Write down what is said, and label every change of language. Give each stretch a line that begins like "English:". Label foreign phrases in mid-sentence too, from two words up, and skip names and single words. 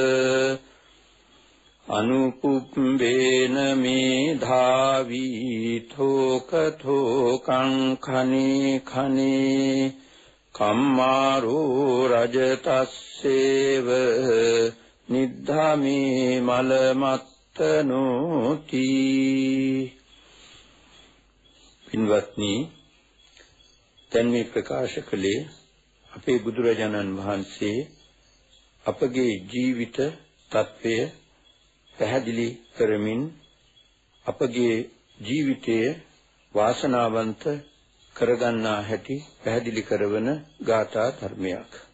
Pali: අනුපුබ්බේන මේධාවී ථෝකං khane khane කම්මාරෝ රජතස්සේව නිද්ධාමේ මලමත් පවත්තනෝති.
Sinhala: පින්වත්නි, දැන් මේ ප්‍රකාශ කළේ අපේ බුදුරජාණන් වහන්සේ අපගේ ජීවිත තත්වය පැහැදිලි කරමින් අපගේ ජීවිතය වාසනාවන්ත කරගන්නා හැටි පැහැදිලි කරවන ගාථා ධර්මයක්.